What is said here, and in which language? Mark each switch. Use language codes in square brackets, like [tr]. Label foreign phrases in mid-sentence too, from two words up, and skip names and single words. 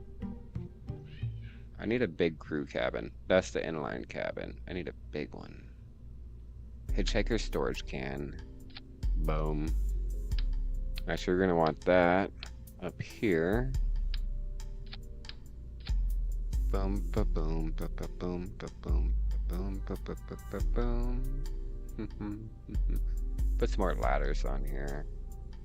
[en] I need a big crew cabin. That's the inline cabin. I need a big one. Hitchhiker storage can. Boom. Actually, we're gonna want that up here. Boom, ba boom, ba ba boom, ba boom, ba boom, ba ba ba ba boom. Put some more ladders on here.